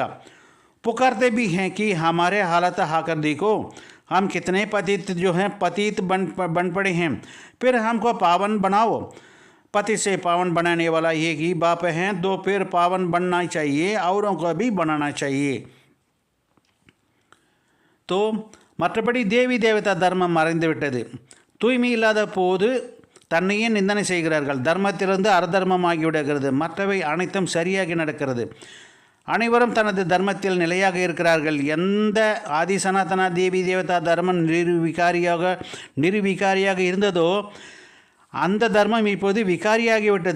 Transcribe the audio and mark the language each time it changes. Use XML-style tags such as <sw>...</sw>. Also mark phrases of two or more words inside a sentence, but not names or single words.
<hi>पुकारते भी हैं कि हमारे हालत आकर देखो, हम कितने पतित पतित बन पड़े हैं, फिर हमको पावन बनाओ. पति से पावन बनाने वाला एक ही बाप है, तो फिर पावन बनना चाहिए, औरों को भी बनाना चाहिए.</hi> <ta>तो மற்றபடி தேவி தேவதா தர்மம் மறைந்து விட்டது. தூய்மை இல்லாத போது தன்னையே நிந்தனை செய்கிறார்கள். தர்மத்திலிருந்து அரதர்மமாகிவிடுகிறது. மற்றவை அனைத்தும் சரியாகி நடக்கிறது. அனைவரும் தனது தர்மத்தில் நிலையாக இருக்கிறார்கள். எந்த ஆதி சனாதனா தேவி தேவதா தர்மம் நிர்விகாரியாக இருந்ததோ அந்த தர்மம் இப்போது விகாரியாகிவிட்டது.</ta>